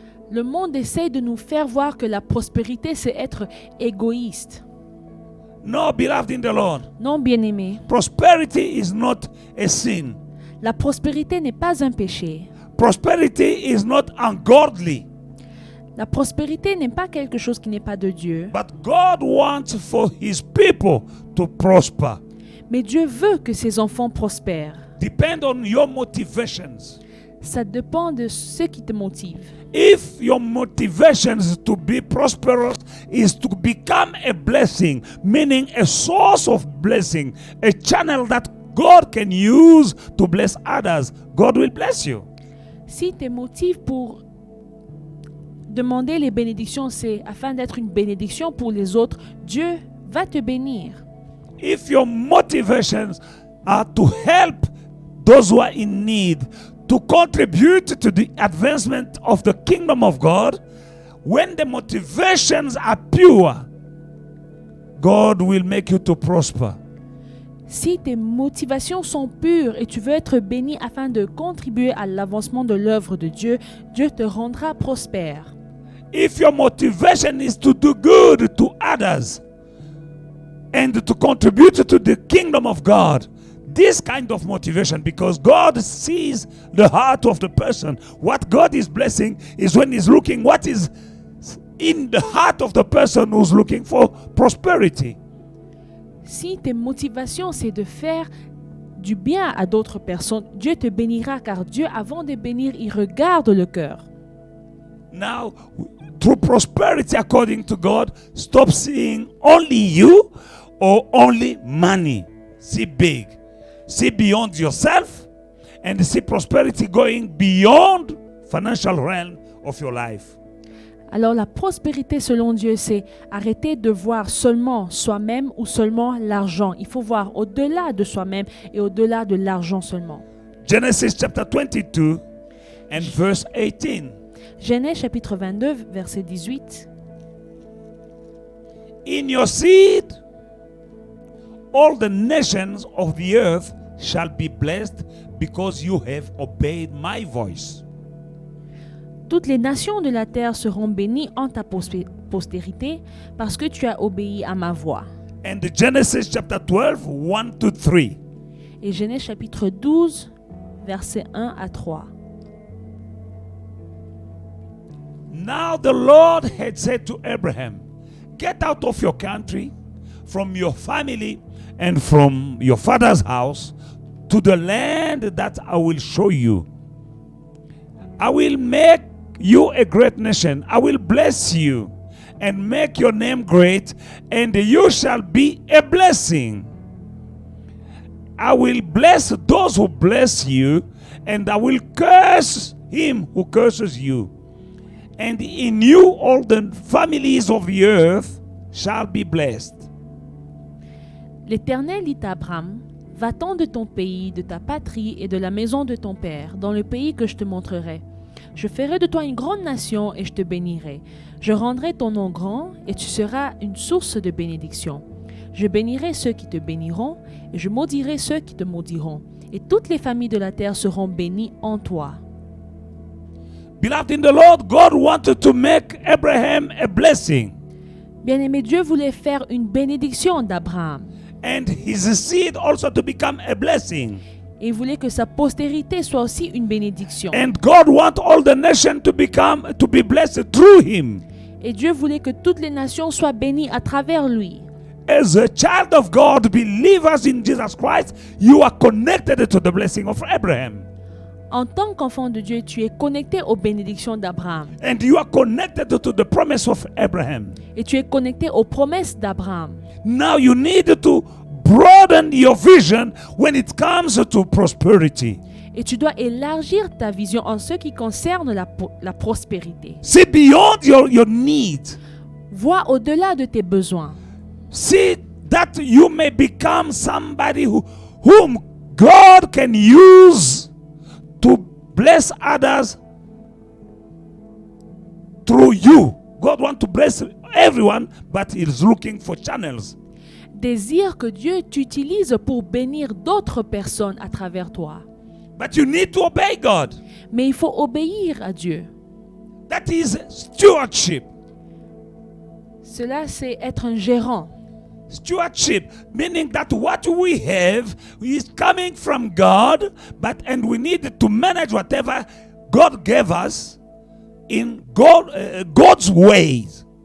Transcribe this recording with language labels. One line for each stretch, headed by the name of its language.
French: Le monde essaye de nous faire voir que la prospérité, c'est être égoïste.
English: No, beloved in the Lord,
French: Non, bien-aimé,
English: prosperity is not a sin.
French: la prospérité n'est pas un péché.
English: Prosperity is not ungodly.
French: La prospérité n'est pas quelque chose qui n'est pas de Dieu.
English: But God wants for his people to prosper.
French: Mais Dieu veut que ses enfants prospèrent.
English: Depend on your motivations.
French: Ça dépend de ce qui te motive.
English: If your motivations to be prosperous is to become a blessing, meaning a source of blessing, a channel that God can use to bless others, God will bless you.
French: Si tes motifs pour demander les bénédictions, c'est afin d'être une bénédiction pour les autres, Dieu va te bénir.
English: If your motivations are to help those who are in need, to contribute to the advancement of the kingdom of God, when the motivations are pure, God will make you to prosper.
French: Si tes motivations sont pures et tu veux être béni afin de contribuer à l'avancement de l'œuvre de Dieu, Dieu te rendra prospère.
English: If your motivation is to do good to others and to contribute to the kingdom of God, this kind of motivation, because God sees the heart of the person. What God is blessing is when he's looking what is in the heart of the person who's looking for prosperity.
French: Si tes motivations, c'est de faire du bien à d'autres personnes, Dieu te bénira car Dieu, avant de bénir, il regarde le cœur.
English: Now, through prosperity according to God, stop seeing only you or only money. See big. See beyond yourself and see prosperity going beyond financial realm of your life.
French: Alors la prospérité selon Dieu, c'est arrêter de voir seulement soi-même ou seulement l'argent. Il faut voir au-delà de soi-même et au-delà de l'argent seulement.
English: Genesis chapter 22 and verse 18.
French: Genèse chapitre 22, verset 18.
English: In your seed, all the nations of the earth shall be blessed because you have obeyed my voice.
French: Toutes les nations de la terre seront bénies en ta postérité parce que tu as obéi à ma voix.
English: And Genesis chapter 12, 1 to 3.
French: Et Genèse chapitre 12, verset 1 à 3.
English: Now the Lord had said to Abraham, get out of your country, from your family, and from your father's house, to the land that I will show you. I will make you a great nation. I will bless you and make your name great, and you shall be a blessing. I will bless those who bless you, and I will curse him who curses you. And in you all the families of the earth shall be blessed.
French: L'Éternel dit à Abraham, va-t'en de ton pays, de ta patrie et de la maison de ton père, dans le pays que je te montrerai. Je ferai de toi une grande nation et je te bénirai. Je rendrai ton nom grand et tu seras une source de bénédiction. Je bénirai ceux qui te béniront et je maudirai ceux qui te maudiront. Et toutes les familles de la terre seront bénies en toi.
English: Beloved in the Lord, God wanted to make Abraham a blessing.
French: Bien-aimé, Dieu voulait faire une bénédiction d'Abraham.
English: And his seed also to become a blessing.
French: Et il voulait que sa postérité soit aussi une bénédiction.
English: And God wants all the nations to be blessed through him.
French: Et Dieu voulait que toutes les nations soient bénies à travers lui.
English: As a child of God, believers in Jesus Christ, you are connected to the blessing of Abraham.
French: En tant qu'enfant de Dieu, tu es connecté aux bénédictions d'Abraham.
English: And you are connected to the promise of Abraham.
French: Et tu es connecté aux promesses d'Abraham.
English: Now you need to broaden your vision when it comes to prosperity.
French: Et tu dois élargir ta vision en ce qui concerne la prospérité.
English: See beyond your needs.
French: Vois au-delà de tes besoins.
English: See that you may become somebody whom God can use to bless others through you. God wants to bless everyone, but He's looking for channels.
French: Désire que Dieu t'utilise pour bénir d'autres personnes à travers toi.
English: But you need to obey God.
French: Mais il faut obéir à Dieu.
English: That is stewardship.
French: Cela, c'est être un gérant.
English: Stewardship, meaning that what we have is coming from God, and we need to manage whatever God gave us in God's ways.